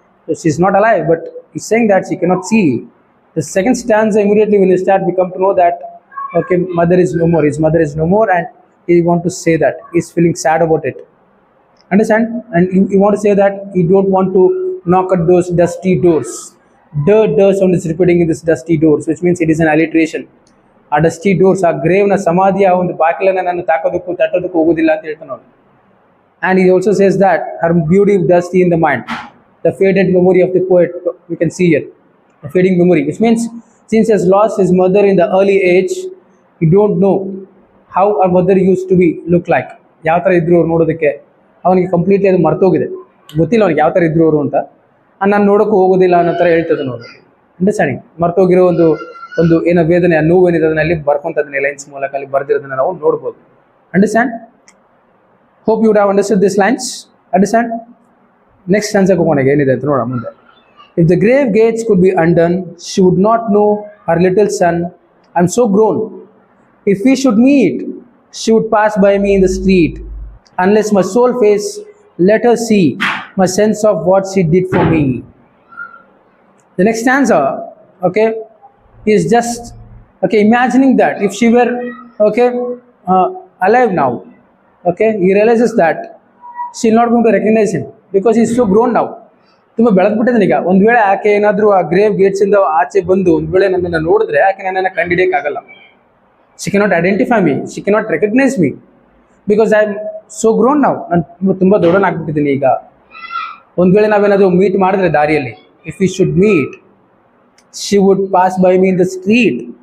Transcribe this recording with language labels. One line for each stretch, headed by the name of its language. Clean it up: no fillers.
English: So she's not alive, but he's saying that she cannot see. The second stanza, immediately when you start, we come to know that, okay, mother is no more, his mother is no more, and he want to say that he's feeling sad about it. Understand? And you want to say that you don't want to knock at those dusty doors. The sound is repeating in this dusty doors, which means it is an alliteration.
Kannada: ಆ dusty doors, ಆ ಗ್ರೇವ್ನ ಸಮಾಧಿಯ ಒಂದು ಬಾಗಿಲನ್ನು ನಾನು ತಾಕೋದಕ್ಕೂ ತಟ್ಟೋದಕ್ಕೂ ಹೋಗೋದಿಲ್ಲ ಅಂತ ಹೇಳ್ತಾನೆ ಅವನು.
English: And he also says that her beauty dusty in the mind, the faded memory of the poet, we can see here, the fading memory, which means since he has lost his mother in the early age, he don't know how our mother used to be look like,
Kannada: ಯಾವ ಥರ ಇದ್ರು ಅವ್ರು ನೋಡೋದಕ್ಕೆ. ಅವನಿಗೆ completely ಅದು ಮರ್ತೋಗಿದೆ, ಗೊತ್ತಿಲ್ಲ ಅವ್ನಿಗೆ ಯಾವ ಥರ ಇದ್ರು ಅವರು ಅಂತ. ನಾನು ನೋಡೋಕ್ಕೂ ಹೋಗೋದಿಲ್ಲ ಅನ್ನೋ ಥರ ಹೇಳ್ತದೆ ನೋಡಿ. ಅಂಡರ್ಸ್ಟ್ಯಾಂಡಿಂಗ್? ಮರ್ತೋಗಿರೋ ಒಂದು ಏನೋ ವೇದನೆ, ಆ ನೋವು ಏನಿದೆ ಅದನ್ನ ಅಲ್ಲಿ ಬರ್ಕೊಂತದನ್ನ ಲೈನ್ಸ್ ಮೂಲಕ ಅಲ್ಲಿ ಬರ್ದಿರೋದನ್ನ ನಾವು ನೋಡ್ಬೋದು. Understand?
English: Hope you would have understood this lines. Understand?
Kannada: Next ಚಾನ್ಸಕ್ಕೆ ಹೋಗೋಣ, ಏನಿದೆ ಅಂತ ನೋಡೋಣ ಮುಂದೆ.
English: If the grave gates could be undone, she would not know her little son. I'm so grown. If we should meet, she would pass by me in the street. Unless my soul face, let her see my sense of what she did for me. The next stanza, okay, is just, okay, imagining that if she were, okay, alive now, okay, he realizes that she's not going to recognize him because he's so grown now.
Kannada: ತುಂಬ ಬೆಳೆದ್ಬಿಟ್ಟಿದ್ದಾನೆ ಈಗ. ಒಂದು ವೇಳೆ ಆಕೆ ಏನಾದರೂ ಆ grave Gates ಇಂದ ಆಚೆ ಬಂದು ಒಂದು ವೇಳೆ ನನ್ನನ್ನು ನೋಡಿದ್ರೆ ಆಕೆ ನನ್ನನ್ನು ಕಂಡಿಡಿಯಕ್ಕಾಗಲ್ಲ.
English: She cannot identify me, she cannot recognise me because I am so grown ನಾವು.
Kannada: ನಾನು ತುಂಬ ದೊಡ್ಡನಾಗ್ಬಿಟ್ಟಿದ್ದೀನಿ ಈಗ. ಒಂದು ವೇಳೆ ನಾವೇನಾದರೂ ಮೀಟ್ ಮಾಡಿದ್ರೆ ದಾರಿಯಲ್ಲಿ,
English: If we should meet, she would pass by me in the street.